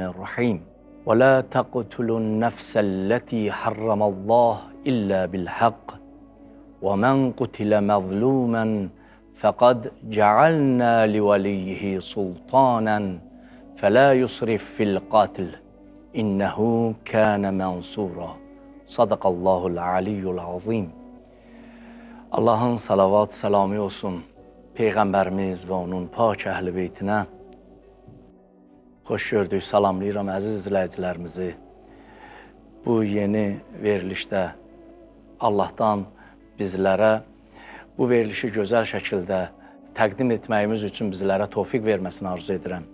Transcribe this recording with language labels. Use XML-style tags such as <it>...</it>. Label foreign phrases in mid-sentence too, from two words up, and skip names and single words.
<ar>الرحيم ولا تقتلوا النفس التي حرم الله إلا بالحق ومن قتل مظلوما فقد جعلنا لوليه سلطانا فلا يسرف في القتل إنه كان منصورا صدق الله العلي العظيم.</ar> <az>Allahın salavat, selamı olsun Peyğəmbərimiz və onun pak əhl-i beytinə. Xoş gördük, salamlayıram əziz izləyicilərimizi. Bu yeni verilişdə Allahdan bizlərə bu verilişi gözəl şəkildə təqdim etməyimiz üçün bizlərə tövfiq verməsini arzu edirəm.</az>